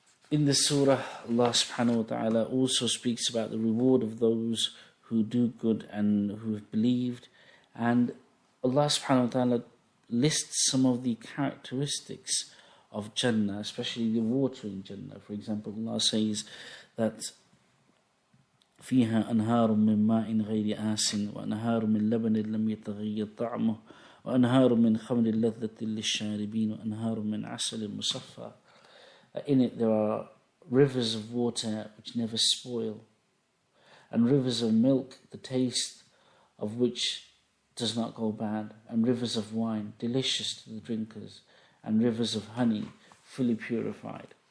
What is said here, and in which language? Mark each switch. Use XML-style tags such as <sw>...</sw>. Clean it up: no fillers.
<en>In the surah, Allah subhanahu wa ta'ala also speaks about the reward of those who do good and who have believed, and Allah subhanahu wa ta'ala lists some of the characteristics of Jannah, especially the water in Jannah. For example, Allah says that</en> <ar>فيها أنهار من ماء غير آسن وأنهار من لبن لم يتغير طعمه وأنهار من خمر لذة للشاربين وأنهار من عسل مصفى.</ar> <en>In it there are rivers of water which never spoil, and rivers of milk, the taste of which does not go bad, and rivers of wine, delicious to the drinkers, and rivers of honey, fully purified.</en>